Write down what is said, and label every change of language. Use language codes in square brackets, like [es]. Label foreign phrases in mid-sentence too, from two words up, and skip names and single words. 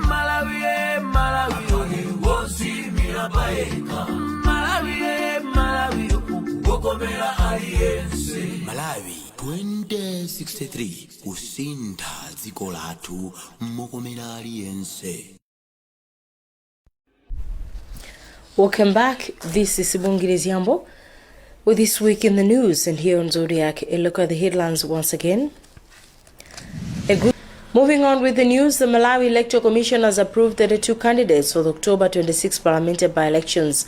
[ny] wozimira paeka Malawi wokomera aliyense Malawi 2063 kusinda dziko lathu mukomera aliyense. [en] Welcome back. This is Sibongile Ziambo with This Week in the News, and here on Zodiac, a look at the headlines once again. Moving on with the news, the Malawi Electoral Commission has approved 32 candidates for the October 26 parliamentary by-elections.